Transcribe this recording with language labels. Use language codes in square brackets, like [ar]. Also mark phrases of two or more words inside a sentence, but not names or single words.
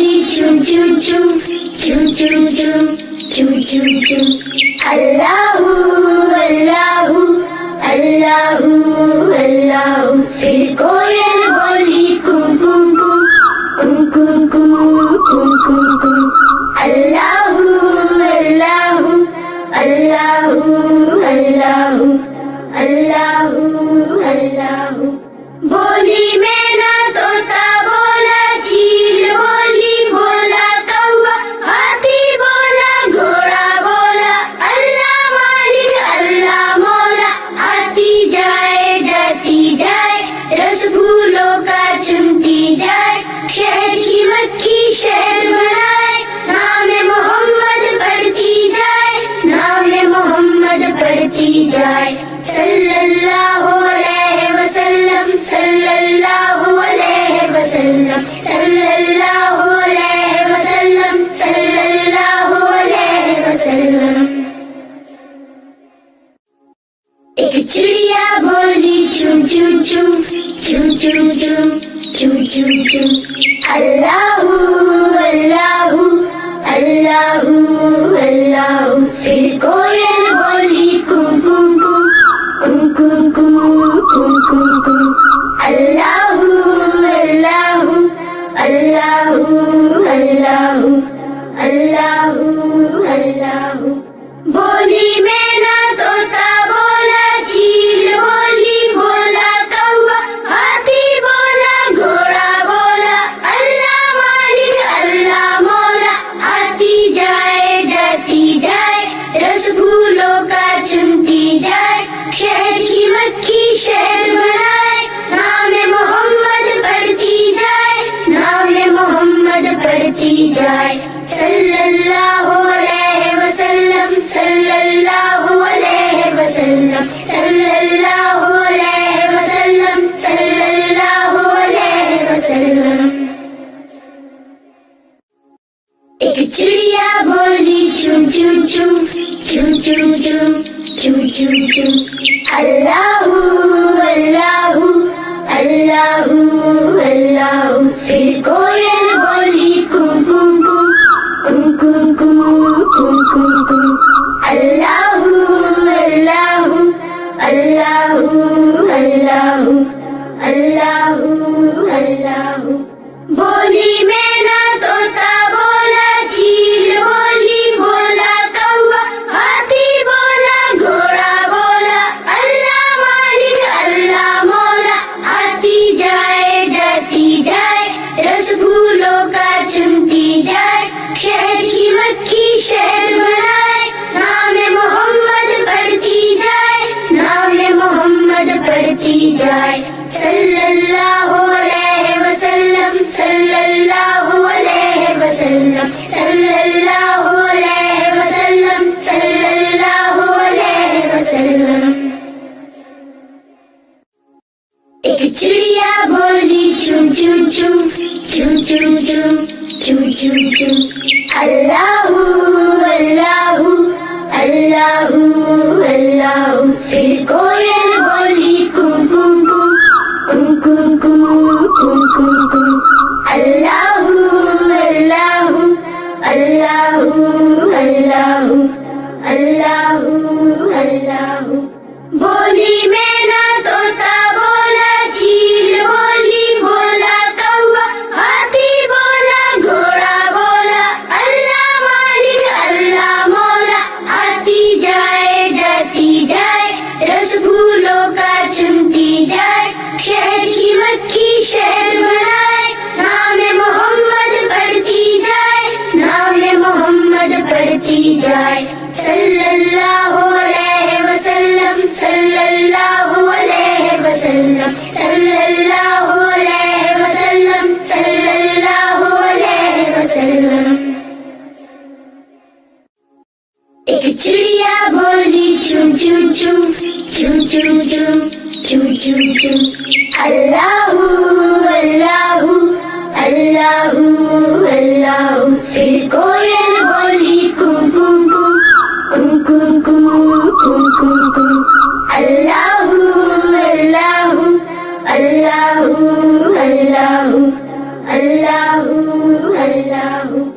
[ar] chum chum chum, chum chum chum, chum chum chum. اللهُ اللهُ اللهُ اللهُ. [hi] फिर कोयल बोली कुम कुम कुम कुम कुम कुम कुम कुम कुम. [ar] اللهُ اللهُ اللهُ اللهُ اللهُ اللهُ. [hi] बोली मैना तोता बोला चील बोली बोला कौवा हाथी बोला घोड़ा बोला अल्लाह मालिक अल्लाह मौला. आती जाए जाती जाए रस फूलों का चुनती जाए शहद की मक्खी शहद बनाए नाम मोहम्मद पढ़ती जाए नाम मोहम्मद पढ़ती जाए. [ar] صلى الله عليه وسلم صلى الله عليه وسلم صلى الله عليه وسلم صلى الله عليه وسلم. [hi] एक चिड़िया बोली चुम चुम चुम चुम चुम चुम चुम चुम चुम. [ar] اللهُ اللهُ اللهُ اللهُ. [hi] फिर कोयल बोली कुम कुम कुम कुम कुम कुम कुम कुम. [ar] اللهُ اللهُ اللهُ اللهُ اللهُ اللهُ. [hi] बोली मैना तोता बोला चील बोली बोला कौवा हाथी बोला घोड़ा बोला अल्लाह मालिक अल्लाह मौला. आती जाए जाती जाए रस फूलों का चुनती जाए शहद की मक्खी शहद बनाए नाम मोहम्मद पढ़ती जाए नाम मोहम्मद पढ़ती जाए. [ar] صلى الله عليه وسلم صلى الله عليه وسلم صلى الله عليه وسلم صلى الله عليه وسلم. [hi] एक चिड़िया बोली चुम चुम चुम चुम चुम चुम चुम चुम चुम. [ar] اللهُ اللهُ اللهُ اللهُ. [hi] फिर कोयल बोली कुम कुम कुम कुम कुम कुम कुम कुम. [ar] اللهُ اللهُ اللهُ اللهُ اللهُ اللهُ. [hi] बोली मैना तोता बोला चील बोली बोला कौवा हाथी बोला घोड़ा बोला अल्लाह मालिक अल्लाह मौला. आती जाए जाती जाए रस फूलों का चुनती जाए शहद की मक्खी शहद बनाए नाम मोहम्मद पढ़ती जाए नाम मोहम्मद पढ़ती जाए. [ar] صلى الله عليه وسلم صلى الله عليه وسلم صلى الله عليه وسلم صلى الله عليه وسلم. [hi] एक चिड़िया बोली चुम चुम चुम चुम चुम चुम चुम चुम चुम. [ar] اللهُ اللهُ اللهُ اللهُ. [hi] फिर कोयल बोली कुम कुम कुम कुम कुम कुम कुम कुम. [ar] اللهُ اللهُ اللهُ اللهُ اللهُ اللهُ. [hi] बोली मैना तोता बोला चील बोली बोला कौवा हाथी बोला घोड़ा बोला अल्लाह मालिक अल्लाह मौला. आती जाए जाती जाए रस फूलों का चुनती जाए शहद की मक्खी शहद बनाए नाम मोहम्मद पढ़ती जाए नाम मोहम्मद पढ़ती जाए. [ar] صلى الله عليه وسلم صلى الله عليه وسلم صلى الله عليه وسلم صلى الله عليه وسلم. [hi] एक चिड़िया बोली चुम चुम चुम चुम चुम चुम चुम चुम चुम. [ar] اللهُ اللهُ اللهُ اللهُ. [hi] फिर कोयल बोली कुम कुम कुम कुम कुम कुम कुम कुम. [ar] اللهُ اللهُ اللهُ اللهُ اللهُ اللهُ.